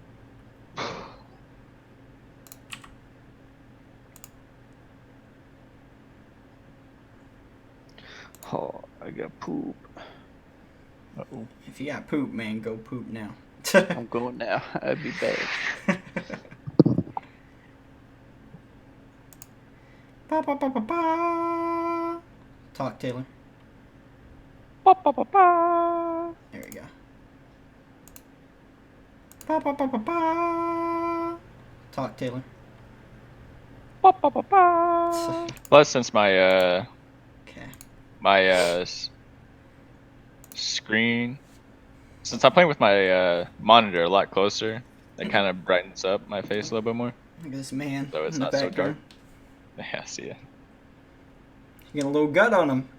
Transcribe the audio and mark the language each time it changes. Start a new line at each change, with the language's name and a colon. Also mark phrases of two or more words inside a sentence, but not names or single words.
English: Oh, I got poop. Uh-oh. If you got poop, man, go poop now. I'm going now. I'd be bad. Ba, ba, ba, ba, ba. Talk, Taylor. Ba, ba, ba, ba. There we go. Ba, ba, ba, ba, ba. Talk, Taylor. Ba, ba, ba, ba. Plus, since my Okay. screen, since I'm playing with my monitor a lot closer, it kind of brightens up my face a little bit more. Look at this man So it's in the not so background. Yeah, I see You got a little gut on him.